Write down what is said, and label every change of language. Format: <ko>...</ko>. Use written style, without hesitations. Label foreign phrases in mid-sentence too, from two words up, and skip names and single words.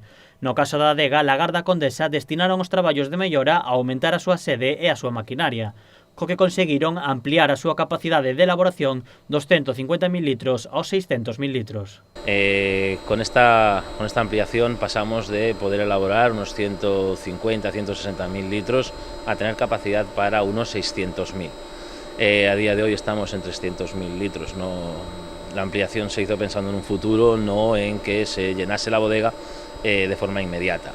<gl>No caso da adega Lagarda Condesa destinaron os traballos de mellora a aumentar a súa sede e a súa maquinaria, co que conseguiron ampliar a súa capacidade de elaboración dos 150.000 litros aos 600.000 litros.</gl> <es>Con esta ampliación pasamos de poder elaborar unos 150-160.000 litros a tener capacidad para unos 600.000. A día de hoy estamos en 300.000 litros. La ampliación se hizo pensando en un futuro, no en que se llenase la bodega de forma inmediata.</es>